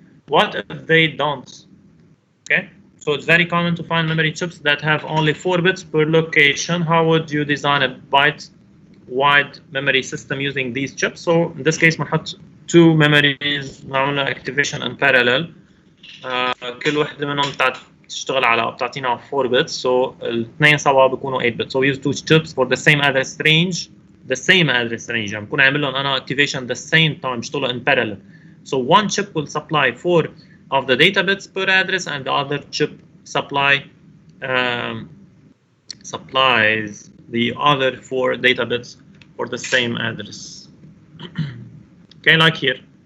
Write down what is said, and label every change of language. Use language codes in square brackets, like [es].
[en] What if they don't? Okay, so it's very common to find memory chips that have only 4 bits per location. How would you design a byte-wide memory system using these chips? So in this case, [ar] بنحط [en] 2 memories [ar] نعمل [en] activation in parallel. [ar] كل وحدة منهم بتشتغل على بتعطينا 4 bits. [en] So [ar] الاثنين سوا بيكونوا [en] 8 bits. So we use 2 chips for the same address range. The same address range. [ar] يعني بكون عامل لهم أنا [en] activation the same time [ar] بيشتغلوا [en] in parallel. So one chip will supply 4 of the data bits per address, and the other chip supplies the other 4 data bits for the same address. Okay, like here.